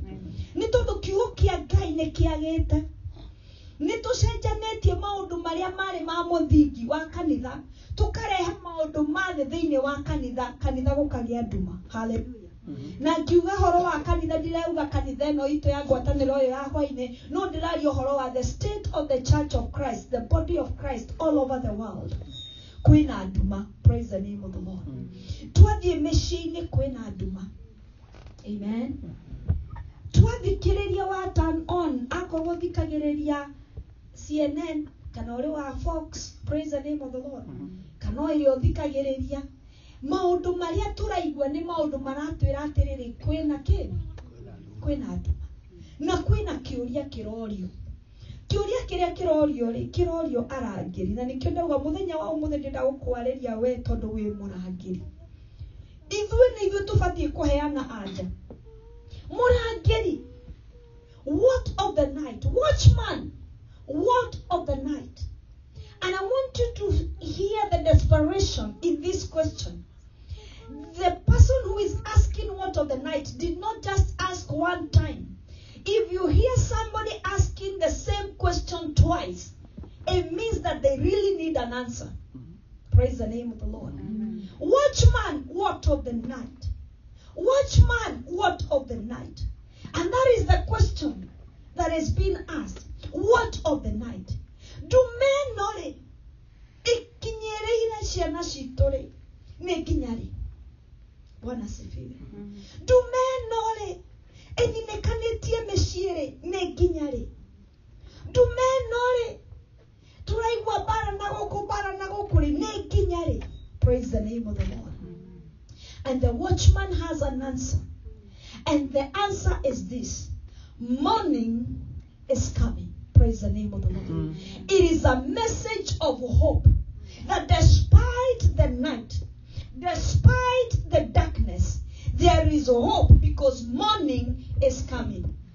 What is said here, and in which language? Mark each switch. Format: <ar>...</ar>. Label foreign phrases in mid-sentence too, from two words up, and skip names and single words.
<ki>Nĩ tondũ kiugo kĩa Ngai nĩ kĩagĩte. Nĩ tũcenjanĩtie maũndũ marĩa marĩ ma mũthingi wa kanitha, tũkarehe maũndũ mathĩ thĩinĩ wa kanitha, kanitha gũkagĩa nduma. Hallelujah. Na ngiuga horo wa kanitha, ndirauga kanitha ĩno itũ ya ngwatanĩro ĩyo ya hwainĩ, no ndĩraria horo wa</ki> <en>the state of the church of Christ, the body of Christ all over the world.</en> <ki>Kwĩna nduma.</ki> <en>Praise the name of the Lord.</en> <ki>Twathiĩ mĩciĩ-inĩ kwĩna nduma. Amen. Twathikĩrĩria wa</ki> <en>turn on,</en> <ki>akorwo thikagĩrĩria CNN kana ũrĩ wa Fox.</ki> <en>Praise the name of the Lord.</en> <ki>Kana ũrĩ ũthikagĩrĩria maũndũ marĩa tũraigua nĩ maũndũ maratwĩra atĩrĩrĩ, kwĩna kĩ? Kwĩna nduma. Na kwĩna kĩũria kĩrorio. Kĩũria kĩrĩa kĩrorio rĩ, kĩrorio arangĩri. Na nĩkĩo ndauga mũthenya wa ũmũthĩ ndĩrenda gũkwarĩria we tondũ wĩ mũrangĩri. Ithuĩ nĩ ithuĩ tũbatiĩ kũheana anja. Mũrangĩri,</ki> <en>what of the night? Watchman, what of the night? And I want you to hear the desperation in this question. The person who is asking what of the night did not just ask one time. If you hear somebody asking the same question twice, it means that they really need an answer. Praise the name of the Lord. Amen. Watchman, what of the night? Watchman, what of the night? And that is the question that has been asked. What of the night? Do men know it?</en> <ki>Ikinyere ciana citũ rĩ, nĩ nginya rĩ?</ki> <sw>Bwana asifiwe.</sw> <en>Do men know it?</en> <ki>Ĩthinekanĩtie mĩciĩ rĩ, nĩ nginya rĩ?</ki> <en>Do men know it?</en> <ki>Tũraigua bara na gũkũ rĩ, nĩ nginya</ki> <en>name of the Lord. And the watchman has an answer. And the answer is this: morning is coming. Praise the name of the Lord. It is a message of hope that despite the night, despite the darkness, there is hope because morning is coming.</en>